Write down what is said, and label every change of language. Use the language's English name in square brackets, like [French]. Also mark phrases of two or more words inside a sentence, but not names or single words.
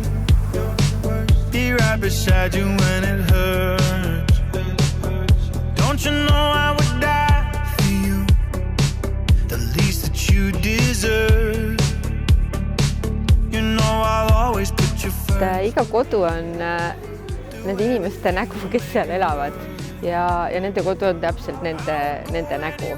[English] Be right beside you when it hurts. Don't you know I would die for you, the least that you deserve. You know I'll always put you first. [Estonian] Iga kodu on nende inimeste nägu, kes seal elavad ja nende kodu on täpselt nende nägu.